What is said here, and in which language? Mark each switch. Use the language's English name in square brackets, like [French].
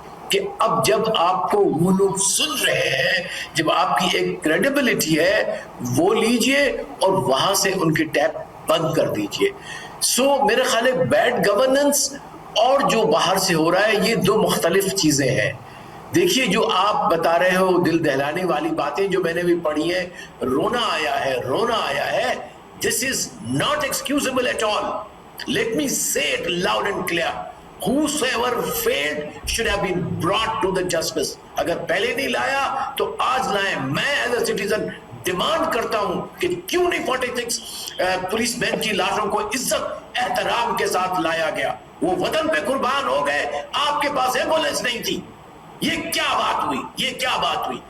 [Urdu] کہ اب جب آپ کو وہ لوگ سن رہے ہیں، جب آپ کی ایک کریڈیبلٹی ہے، وہ لیجئے اور وہاں سے ان کے ٹیپ بند کر دیجئے. سو میرے خیال ہے بیڈ گورننس اور جو باہر سے ہو رہا ہے، یہ دو مختلف چیزیں ہیں. دیکھیے، جو آپ بتا رہے ہو دل دہلانے والی باتیں جو میں نے بھی پڑھی ہیں، رونا آیا ہے. [English] This is not excusable at all. Let me say it loud and clear. Whosoever failed should have been brought to the justice. [Urdu] اگر پہلے نہیں لایا تو آج لائیں. میں [English] as a citizen [Urdu] ڈیمانڈ کرتا ہوں کہ کیوں نہیں 46 پولیس مین کی لاشوں کو عزت احترام کے ساتھ لایا گیا؟ وہ وطن پہ قربان ہو گئے، آپ کے پاس ایمبولینس نہیں تھی. یہ کیا بات ہوئی؟